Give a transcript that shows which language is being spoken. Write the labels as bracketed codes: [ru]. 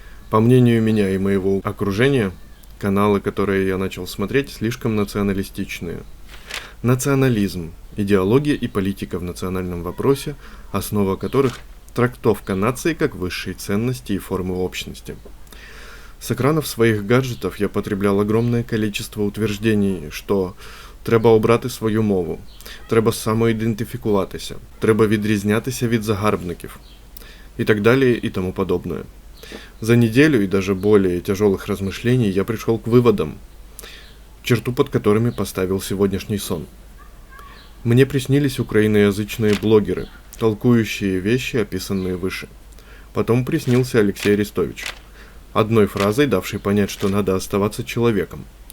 [ru] По мнению меня и моего окружения, каналы, которые я начал смотреть, слишком националистичные. Национализм – идеология и политика в национальном вопросе, основа которых – трактовка нации как высшей ценности и формы общности. С экранов своих гаджетов я потреблял огромное количество утверждений, что [uk] треба обрати свою мову, треба самоідентифікуватися, треба відрізнятися від загарбників [ru] и так далее и тому подобное. За неделю и даже более тяжелых размышлений я пришел к выводам, черту под которыми поставил сегодняшний сон. Мне приснились украиноязычные блогеры, толкующие вещи, описанные выше. Потом приснился Алексей Арестович, одной фразой давший понять, что надо оставаться человеком.